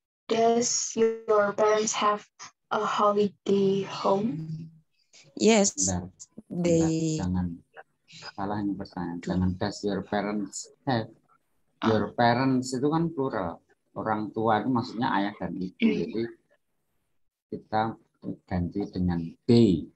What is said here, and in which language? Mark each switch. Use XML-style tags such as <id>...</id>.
<en>Does your parents have a holiday home? Yes, they.</en> <id>Jangan salah ini pertanyaan.</id> <en>Jangan does your parents have.</en> <id>Your parents itu kan plural. Orang tua itu maksudnya ayah dan ibu. Jadi kita ganti dengan they.</id>